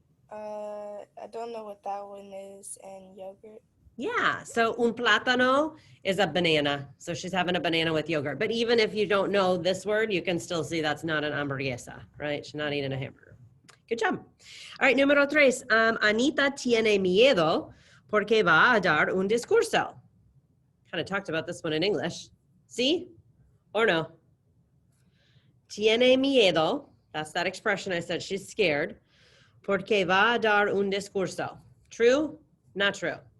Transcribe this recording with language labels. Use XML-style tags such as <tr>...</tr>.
<en>I don't know what that one is, and yogurt. Yeah, so</en> <es>un plátano</es> <en>is a banana. So she's having a banana with yogurt. But even if you don't know this word, you can still see that's not an hamburguesa, right? She's not eating a hamburger. Good job. All right,</en> <es>número tres. Anita tiene miedo porque va a dar un discurso.</es> <en>Kind of talked about this one in English. See or no?</en> <es>Tiene miedo.</es> <en>That's that expression I said. She's scared.</en> <es>Porque va a dar un discurso.</es> <en>True? Not true.</en>